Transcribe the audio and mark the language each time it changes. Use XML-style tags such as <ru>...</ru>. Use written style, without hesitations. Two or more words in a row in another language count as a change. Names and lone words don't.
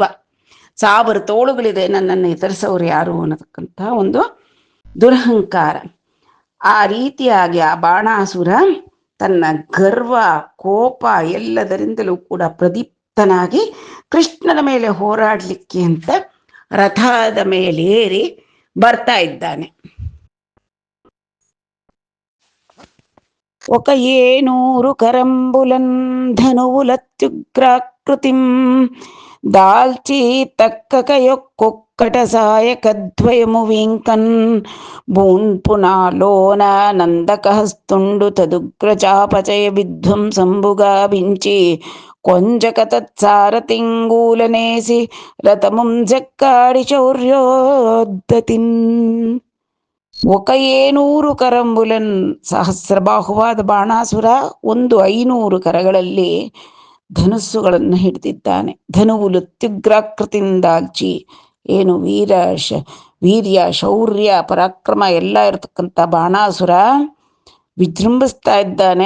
<kn>1000 ತೋಳುಗಳಿದೆ, ನನ್ನನ್ನು ಎದುರಿಸೋರು ಯಾರು ಅನ್ನತಕ್ಕಂತಹ ಒಂದು ದುರಹಂಕಾರ. ಆ ರೀತಿಯಾಗಿ ಆ ಬಾಣಾಸುರ ತನ್ನ ಗರ್ವ ಕೋಪ ಎಲ್ಲದರಿಂದಲೂ ಕೂಡ ಪ್ರದೀಪ್ತನಾಗಿ ಕೃಷ್ಣನ ಮೇಲೆ ಹೋರಾಡಲಿಕ್ಕೆ ಅಂತ ರಥದ ಮೇಲೇರಿ ಬರ್ತಾ ಇದ್ದಾನೆ.</kn> <te>ఒక 700 కరంబులన్ ధనువులత్యుగ్రాకృతిం దాల్చి తక్కక యొక్కొక్కట సాయకద్వయము వింకన్ బూన్పునాలోన నందకహస్తుండు తదుగ్రచాపచయ విధ్వంసంబుగా వించి కొంజక తత్సారతింగూలనేసి రథముం జక్కాడి ಶೌರ್ಯೋದ್ಧತಿನ್.</te> <kn>700 ಕರಂಬುಲನ್, ಸಹಸ್ರಬಾಹುವಾದ ಬಾಣಾಸುರ 500 ಕರಗಳಲ್ಲಿ ಧನುಸ್ಸುಗಳನ್ನು ಹಿಡಿದಿದ್ದಾನೆ.</kn> <te>ధనువులు త్యుగ్రాకృతియిందాల్చి,</te> <kn>ಏನು ವೀರ್ಯ ಶೌರ್ಯ ಪರಾಕ್ರಮ ಎಲ್ಲ ಇರತಕ್ಕಂಥ ಬಾಣಾಸುರ ವಿಜೃಂಭಿಸ್ತಾ ಇದ್ದಾನೆ.</kn>